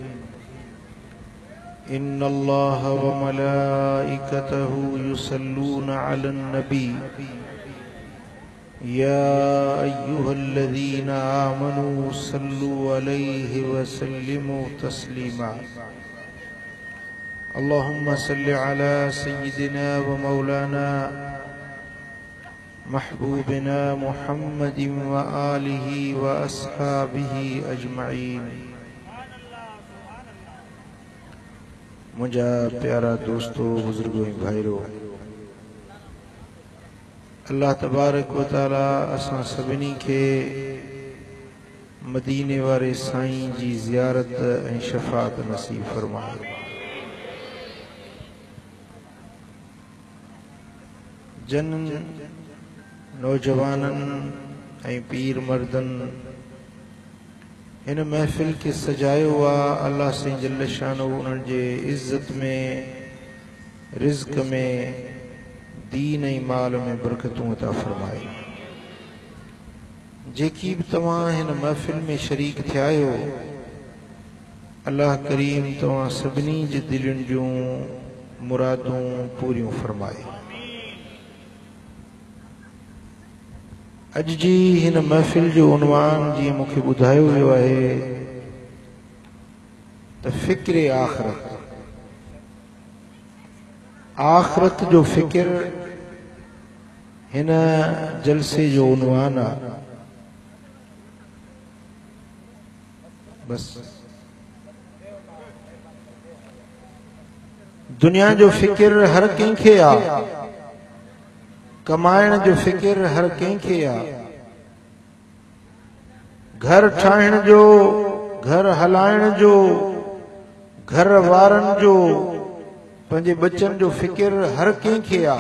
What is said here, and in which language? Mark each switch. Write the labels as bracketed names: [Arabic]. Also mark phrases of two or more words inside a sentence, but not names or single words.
[Arabic] إن الله وملائكته يصلون على النبي يا أيها الذين آمنوا صلوا عليه وسلموا تسليما. اللهم صل على سيدنا ومولانا محبوبنا محمد وآله وأصحابه أجمعين. [Sindhi] مجھا پیارا دوستو، بزرگوں بھائیرو، [Arabic] اللہ تبارک و تعالی [Sindhi] اساں سبنی کے مدینے وارے سائیں جی زیارت ऐं شفاعت نصیب فرمائے. جن نوجوانن ऐं پیر مردن ان محفل کے سجائے ہوا اللہ سے جل شانو انہن جے عزت میں، رزق میں، دین ۽ مال میں برکتوں عطا فرمائے. جیکی بھی تمام ہن محفل میں شریک تھیا ہو، اللہ کریم تمام سبنی جے دلن جوں مرادوں پوریوں فرمائے. اج جی ہن محفل جو عنوان جی مکھے بدھایو ویو ہے تو فکر آخرت. آخرت جو فکر ہن جلسے جو عنوان ہے. بس دنیا جو فکر ہر کہیں کے آ، کمائن جو فکر ہر کہیں کے آ، گھر ٹھائن جو، گھر ہلائن جو، گھر وارن جو، پنجے بچن جو فکر ہر کہیں کے آ.